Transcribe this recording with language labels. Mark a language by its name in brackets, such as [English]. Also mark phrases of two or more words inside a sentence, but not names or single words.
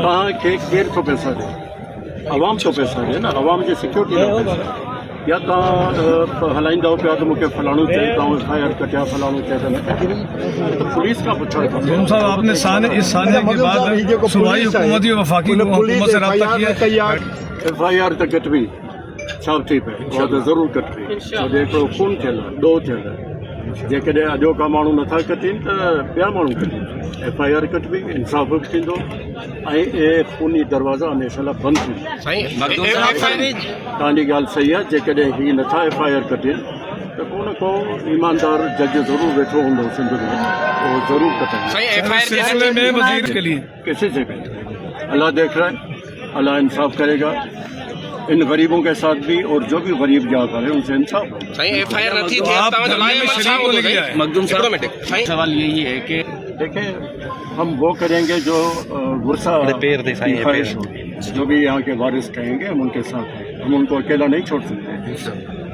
[Sindhi] केर [Urdu] کو پیسہ دے، عوام کو پیسہ دے نا، عوام کی سیکیورٹی [Sindhi] या तव्हां हलाईंदव पिया त मूंखे फलाणो चई तव्हां FIR कटिया फलाणो चए त न तो पुलिस का पुछण खपे। [Urdu] صاحب آپ نے اس سانحے کے بعد صوبائی حکومت اور وفاقی حکومت سے رابطہ کیا? [Sindhi] FIR त कटबी छा थी पए, उहा त ज़रूरु कटबी, छो जो हिकिड़ो खून थियल आहे, ॾोह थियल आहे। जेकॾहिं अॼोका माण्हू नथा कटीनि त ॿिया माण्हू कटीनि, FIR कटबी, इंसाफ़ बि थींदो ऐं इहे खूनी दरवाज़ा हमेशह लाइ बंदि थींदो। तव्हांजी ॻाल्हि सही आहे, जेकॾहिं हीअ नथा FIR कटीनि त को न को ईमानदार जज ज़रूरु वेठो हूंदो सिंध में, उहो ज़रूरु कटाईंदो। [Urdu] کسی سے بھی اللہ دیکھ رہا ہے، اللہ انصاف کرے گا ان غریبوں کے ساتھ بھی، اور جو بھی غریب جاتا ہے ان سے انصاف ہوگا. مخدوم صاحب سوال یہی ہے کہ دیکھیں ہم وہ کریں گے جو غصہ خواہش ہوگی، جو بھی یہاں کے وارث کہیں گے ہم ان کے ساتھ ہیں، ہم ان کو اکیلا نہیں چھوڑ سکتے.